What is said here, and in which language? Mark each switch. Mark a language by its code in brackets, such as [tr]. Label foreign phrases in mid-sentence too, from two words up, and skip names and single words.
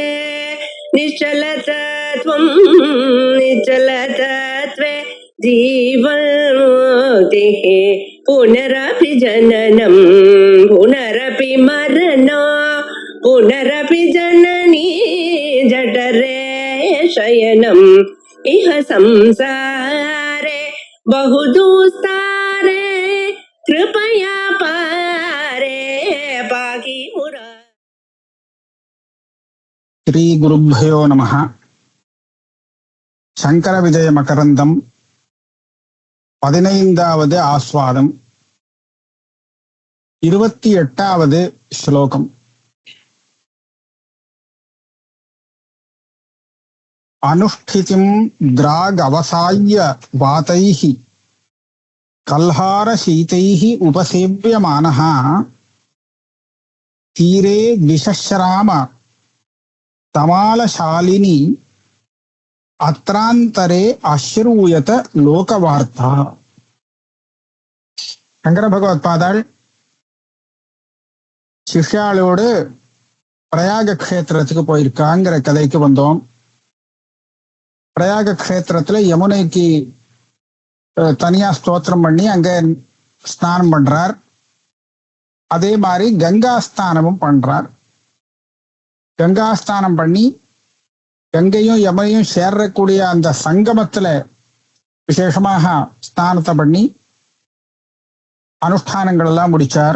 [sa] निश्चलतत्वं निश्चलतत्वे जीवन्मुक्तिः पुनरपि जननं पुनरपि मरणं पुनरपि जननी जठरे शयनम् इह संसारे बहुदुस्तारे कृपया पारे पाहि मुरा. श्री गुरुभ्यो नमः. [ta] शंकर विजय मकरंदम 15வது ஆஸ்வாதம் 28வது ஸ்லோகம். [sa] अनुष्ठितिं द्राग अवसाय्य वातैः कल्हार शीतैः उपसेव्यमानः तीरे विशश्राम तमालशालिनी अत्रांतरे अश्रूयत लोकवार्ता. [ta] சங்கர பகவத்பாதாள் சிஷ்யாளோட பிரயாக க்ஷேத்திரத்துக்கு போயிருக்காங்கற கதைக்கு வந்தோம். பிரயாக க்ஷேத்திரத்துல யமுனைக்கு தனியா ஸ்தோத்திரம் பண்ணி அங்க ஸ்நானம் பண்றார். அதே மாதிரி கங்கா ஸ்நானமும் பண்றார். கங்கா ஸ்நானம் பண்ணி கங்கையும் யமுனையும் சேரக்கூடிய அந்த சங்கமத்துல விசேஷமாக ஸ்நானத்தை பண்ணி அனுஷ்டானங்கள் எல்லாம் முடிச்சார்.